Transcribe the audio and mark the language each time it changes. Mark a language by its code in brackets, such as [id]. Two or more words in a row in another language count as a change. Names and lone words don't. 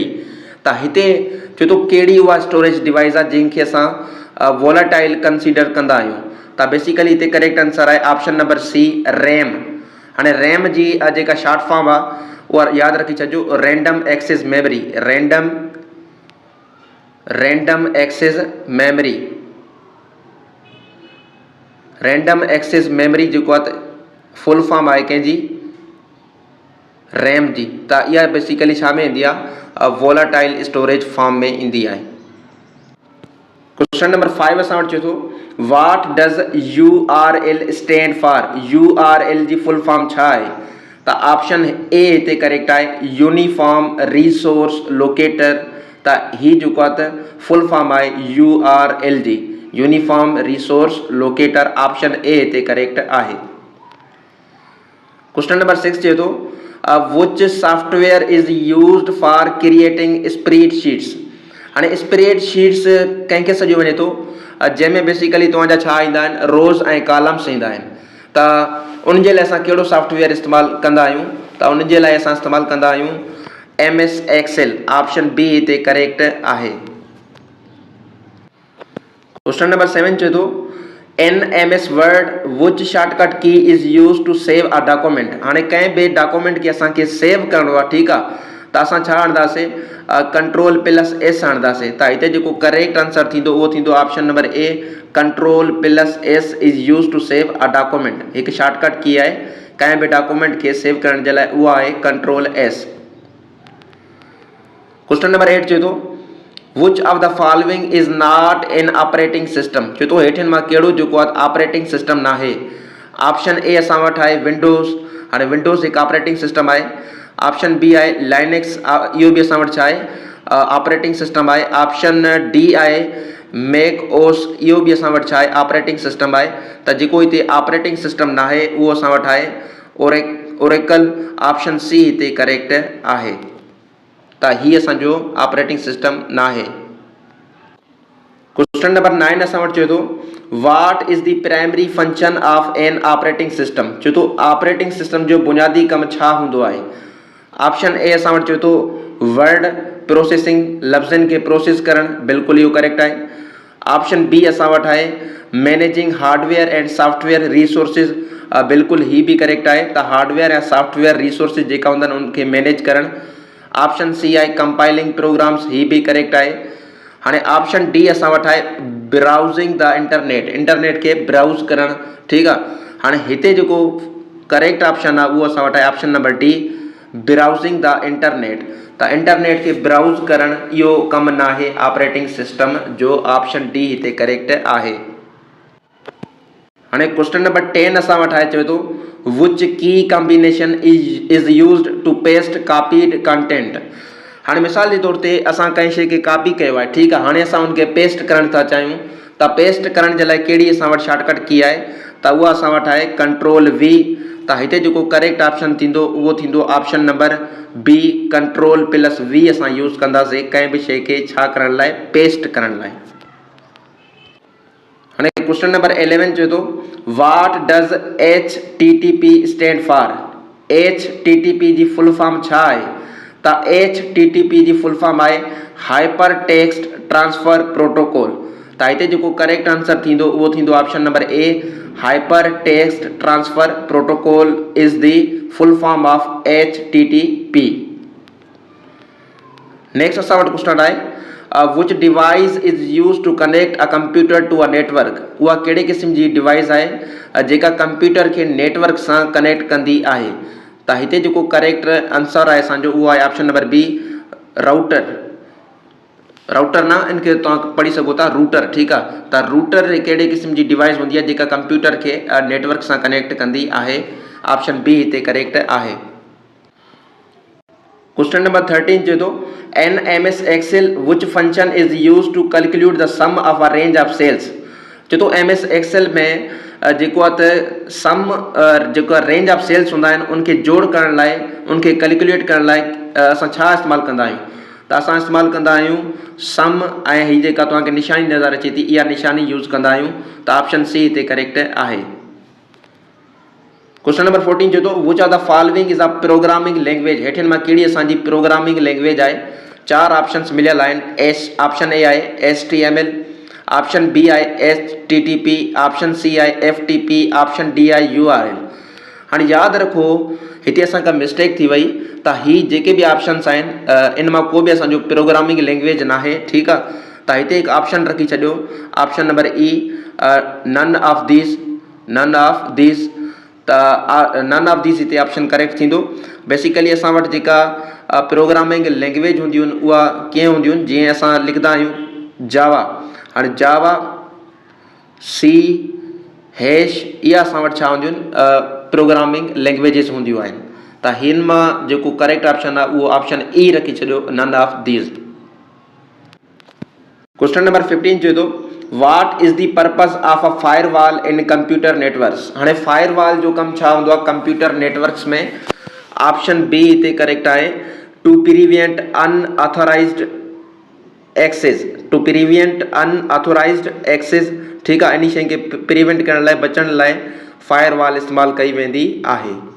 [sd] त हिते चए थो कहिड़ी उहा [en] storage device [sd] आहे जंहिंखे असां [en] volatile consider [sd] कंदा आहियूं। त बेसिकली हिते [en] correct answer [sd] आहे [en] option number C RAM. [sd] हाणे रैम जी जेका [en] short form [sd] आहे उहा यादि रखी छॾिजो [en] random access memory. Random Access Memory. random access memory [sd] जेको आहे [en] full form [sd] आहे कंहिंजी रैम जी। त इहा बेसिकली छा में ईंदी आहे [en] volatile storage form [sd] में ईंदी आहे। [en] question number 5 [sd] असां वटि चए थो [en] what does URL stand for. [sd] URL जी [en] full form [sd] छा आहे। त [en] option A [sd] हिते करेक्ट आहे [en] uniform resource locator. [sd] त ही जेको आहे त [en] full form [sd] आहे URL जी [en] uniform resource locator. option A [sd] हिते करेक्ट आहे। [en] question number 6 [sd] चए थो [en] which software is used for creating spreadsheets. [sd] हाणे स्प्रेडशीट्स कंहिंखे सॾियो वञे थो जंहिंमें बेसिकली तव्हांजा छा ईंदा आहिनि रोज़ ऐं कॉलम्स ईंदा आहिनि। त उनजे लाइ असां कहिड़ो सॉफ्टवेयर इस्तेमालु कंदा आहियूं। त उनजे लाइ असां इस्तेमालु कंदा आहियूं MS Excel। [en] option B [sd] हिते करेक्ट आहे। [en] question number 7 [sd] चए थो [en] in MS Word which shortcut key is use to save a document. [sd] हाणे कंहिं बि डॉक्यूमेंट खे असांखे सेव करिणो आहे, ठीकु आहे, त असां छा हणंदासीं Ctrl+S हणंदासीं। त हिते जेको [en] correct answer [sd] थींदो उहो थींदो [en] option number A Ctrl+S is use to save a document. [sd] हिकु [en] shortcut key [sd] आहे कंहिं बि डॉक्यूमेंट खे सेव करण जे लाइ उहा आहे Ctrl+S। [en] question number 8 [sd] चए थो [en] which of the following is not in operating system. [sd] चए थो हेठियुनि मां कहिड़ो जेको आहे [en] operating system [sd] न आहे। [en] option A [sd] असां वटि आहे विंडोज़। हाणे विंडोज़ हिकु [en] operating system [sd] आहे। [en] option B [sd] आहे लाइनेक्स। इहो बि असां वटि छा आहे [en] operating system [sd] आहे। [en] option D [sd] आहे मैक ओस, इहो बि असां वटि छा आहे [en] operating system [sd] आहे। त जेको हिते [en] operating system [sd] न आहे उहो असां वटि आहे ओरेकल। [en] option C [sd] हिते करेक्ट आहे। त हीअ असांजो [en] operating system [sd] न आहे। [en] question number 9 [sd] असां वटि चए थो [en] what is the primary function of an operating system. [sd] चए थो [en] operating system [sd] जो बुनियादी कमु छा हूंदो आहे। [en] option A [sd] असां वटि चए थो [en] word processing, [sd] लफ़्ज़नि खे प्रोसेस करणु, बिल्कुलु इहो करेक्ट आहे। [en] option B [sd] असां वटि आहे [en] managing hardware and software resources, [sd] बिल्कुलु ही बि करेक्ट आहे। त हार्डवेयर ऐं [en] software resources [sd] जेका हूंदा आहिनि उनखे मैनेज करणु। [en] option C [sd] आहे [en] compiling programs, [sd] ही बि करेक्ट आहे। हाणे [en] option D [sd] असां वटि आहे [en] browsing the internet, [sd] इंटरनेट खे ब्राउज़ करणु, ठीकु आहे। हाणे हिते जेको [en] correct option [sd] आहे उहो असां वटि आहे [en] option number D browsing the internet. [sd] त इंटरनेट खे ब्राउज़ करणु इहो कमु न आहे ऑपरेटिंग सिस्टम जो। [en] option D [sd] हिते करेक्ट आहे। हाणे [en] question number 10 [sd] असां वटि आहे, चवे थो [en] which key combination is used to paste copied content. [sd] हाणे मिसाल जे तौर ते असां कंहिं शइ खे कॉपी कयो आहे, ठीकु आहे, हाणे असां उनखे पेस्ट करणु था चाहियूं। त पेस्ट करण जे लाइ कहिड़ी असां वटि [en] shortcut key [sd] आहे, त उहा असां वटि आहे [en] control V. [sd] त हिते जेको [en] correct option [sd] थींदो उहो थींदो [en] option number B control plus V [sd] असां यूज़ कंदासीं कंहिं बि शइ खे छा करण लाइ, पेस्ट करण लाइ। हाणे [en] question number 11 [sd] चए थो [en] what does HTTP stand for. [sd] HTTP जी [en] full form [sd] छा आहे। त HTTP जी [en] full form [sd] आहे [en] hyper text transfer protocol. [sd] त हिते जेको [en] correct answer [sd] थींदो उहो थींदो [en] option number A hyper text transfer protocol is the full form of HTTP. [sd] नेक्स्ट असां वटि क्वेश्चन आहे [en] which device is use to connect a computer to a network. [sd] उहा कहिड़े क़िस्म जी डिवाइस आहे जेका कंप्यूटर खे नेटवर्क सां कनेक्ट कंदी आहे। त हिते जेको [en] correct answer [sd] आहे असांजो उहो आहे [en] option number B router. [sd] राउटर न, इनखे तव्हां पढ़ी सघो था रूटर, ठीकु आहे। त रूटर कहिड़े क़िस्म जी डिवाइस हूंदी आहे जेका कंप्यूटर खे नेटवर्क सां कनेक्ट कंदी आहे। [en] option B [sd] हिते करेक्ट आहे। [en] question number 13 [sd] चए थो [en] in MS Excel which function is use to calculate the sum of a range of cells. [sd] चए थो MS Excel में जेको आहे त सम जेको [en] range of cells [sd] हूंदा आहिनि उनखे जोड़ करण लाइ, उनखे कैलकुलेट करण लाइ असां छा इस्तेमालु कंदा आहियूं। त असां इस्तेमालु कंदा आहियूं सम ऐं हीअ जेका तव्हांखे निशानी नज़र अचे थी इहा निशानी यूज़ कंदा आहियूं। त [en] option C [sd] हिते करेक्ट आहे। [en] question number 14 [sd] चए थो [en] which of the following is a programming language. [sd] हेठिन मां कहिड़ी असांजी [en] programming language [sd] आहे। 4 ऑप्शंस मिलियल आहिनि। [en] option A [sd] आहे HTML, [en] option B [sd] आहे HTTP, [en] option C [sd] आहे FTP, [en] option D [sd] आहे URL। हाणे यादि रखो हिते असां का मिस्टेक थी वई त ही जेके बि ऑप्शंस आहिनि इन मां को बि असांजो [en] programming language [sd] न आहे, ठीकु आहे। त हिते हिकु ऑप्शन रखी छॾियो [en] option number E none of these. [sd] त [en] none of these [sd] हिते ऑप्शन करेक्ट थींदो। बेसिकली असां वटि जेका [en] programming language [sd] हूंदियूं आहिनि उहा कीअं हूंदियूं आहिनि, जीअं असां लिखंदा आहियूं जावा। हाणे जावा सी हैश इहा असां वटि छा हूंदियूं आहिनि [en] programming languages [sd] हूंदियूं आहिनि। त हिन मां जेको [en] correct option [sd] आहे उहो [en] option E [sd] रखी छॾियो [en] none of these. question number 15 [sd] चए थो [en] what is the purpose of a firewall in computer networks. [sd] हाणे फायरवॉल जो कमु छा हूंदो आहे [en] computer networks [sd] में। [en] option B [sd] हिते करेक्ट आहे [en] to prevent unauthorized access. to prevent unauthorized access, [sd] ठीकु आहे। इन शइ खे प्रिवेंट करण लाइ, बचण लाइ फायरवॉल इस्तेमालु कई वेंदी आहे।